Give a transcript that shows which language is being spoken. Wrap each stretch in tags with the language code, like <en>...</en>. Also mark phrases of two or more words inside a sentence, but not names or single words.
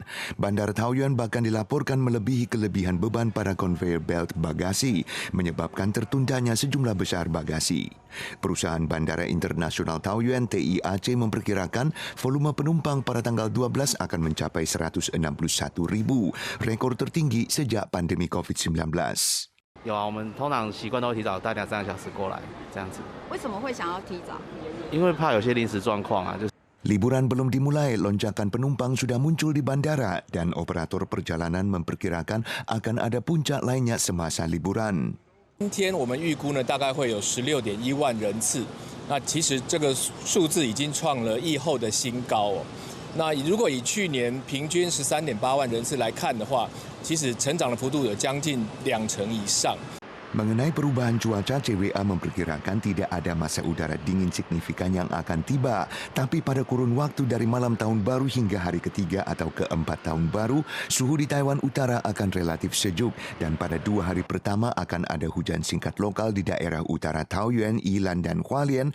<id>Bandara Taoyuan bahkan dilaporkan melebihi kelebihan beban pada</id> <en>conveyor belt</en> <id>bagasi, menyebabkan tertundanya sejumlah besar bagasi. Perusahaan Bandara Internasional Taoyuan TIAC memperkirakan volume penumpang pada tanggal 12 akan mencapai 161.000, rekor tertinggi sejak pandemi COVID-19.</id> <zh>有啊，我们通常习惯都提早大2-3个小时过来，这样子。为什么会想要提早？因为怕有些临时状况啊，就是。</zh> <id>Liburan belum dimulai, lonjakan penumpang sudah muncul di bandara dan operator perjalanan memperkirakan akan ada puncak lainnya semasa liburan.</id> <zh>今天我们预估呢，大概会有16.1万人次。那其实这个数字已经创了疫后的新高哦。那如果以去年平均13.8万人次来看的话，其实成长的幅度有将近2成以上。</zh> <id>Mengenai perubahan cuaca, CWA memperkirakan tidak ada masa udara dingin signifikan yang akan tiba. Tapi pada kurun waktu dari malam tahun baru hingga hari ketiga atau keempat tahun baru, suhu di Taiwan Utara akan relatif sejuk. Dan pada 2 hari pertama akan ada hujan singkat lokal di daerah utara Taoyuan, Yilan, dan Hualien.</id>